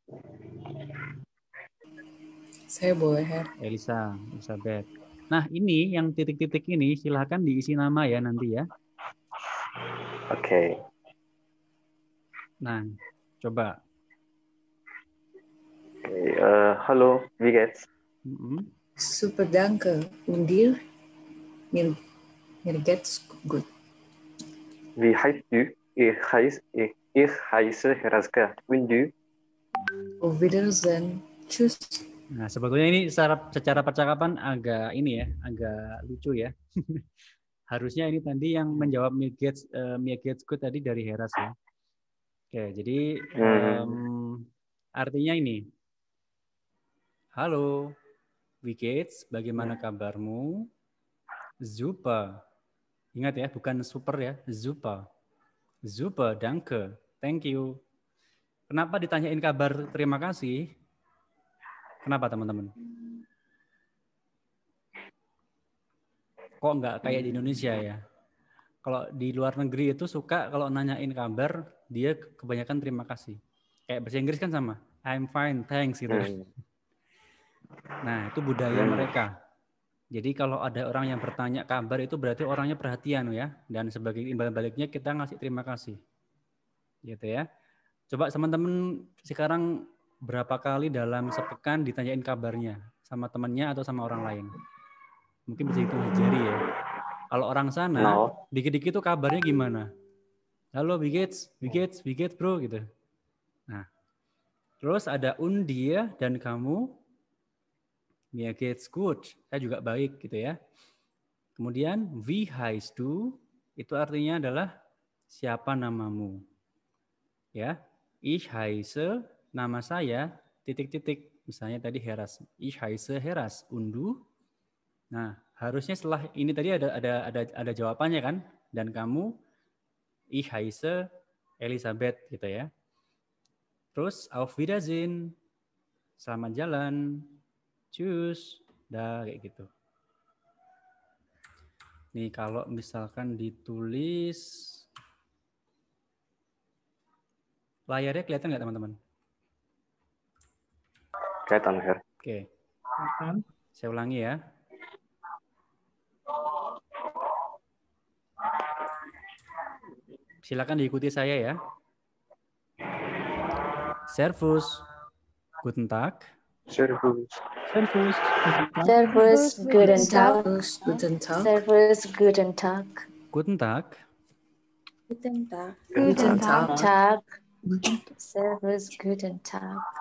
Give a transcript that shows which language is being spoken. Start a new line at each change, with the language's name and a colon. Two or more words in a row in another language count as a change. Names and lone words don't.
Indonesian: Saya boleh, Her. Elisa, Elizabeth. Nah ini yang titik-titik ini silahkan diisi nama ya nanti ya. Oke. Nah, coba.
German: Halo, wie geht's? Super, danke. Und dir? Mir geht's gut. Wie heißt du? Ich heiße Heraska. Und du? Auf Wiedersehen. Tschüss.
Indonesian: Nah, sebetulnya ini secara percakapan agak ini ya, agak lucu ya. Harusnya ini tadi yang menjawab
German: Mir geht's gut
Indonesian: tadi dari Heras ya. Oke, jadi artinya ini.
German: Halo, wie geht's?
Indonesian: Bagaimana kabarmu? Super. Ingat ya, bukan super ya,
German: super. Super, danke.
English: Thank you.
Indonesian: Kenapa ditanyain kabar terima kasih? Kenapa teman-teman? kok nggak kayak di Indonesia ya. Kalau di luar negeri itu suka kalau nanyain kabar, dia kebanyakan terima kasih. Kayak bahasa Inggris kan sama,
English: I'm fine, thanks
Indonesian: gitu. Nah, itu budaya mereka. Jadi kalau ada orang yang bertanya kabar itu berarti orangnya perhatian ya. Dan sebagai imbal baliknya kita ngasih terima kasih. Gitu ya. Coba teman-teman sekarang berapa kali dalam sepekan ditanyain kabarnya sama temannya atau sama orang lain? Mungkin bisa hitung jari ya. Kalau orang sana, dikit-dikit tuh kabarnya gimana?
German: Halo, wie geht's bro gitu.
Indonesian: Nah, terus ada
German: und dir
Indonesian: dan kamu,
German: mir geht's gut,
Indonesian: saya juga baik gitu ya. Kemudian
German: wie heißt du,
Indonesian: itu artinya adalah siapa namamu. Ya,
German: ich heiße,
Indonesian: nama saya titik-titik. Misalnya tadi Heras,
German: ich heiße Heras, und du?
Indonesian: Nah, harusnya setelah ini tadi ada jawabannya kan, dan kamu
German: ich heiße Elisabeth
Indonesian: gitu ya. Terus
German: auf Wiedersehen,
Indonesian: selamat jalan, tschüss, dah kayak gitu. Nih kalau misalkan ditulis, layarnya kelihatan nggak teman-teman? Kelihatan, Her. Oke, saya ulangi ya. Silakan diikuti saya ya.
German: Servus, guten Tag. Servus. Servus. Servus, guten Tag. Guten Tag. Servus, guten Tag. Guten Tag. Guten Tag. Guten Tag. Servus, guten Tag.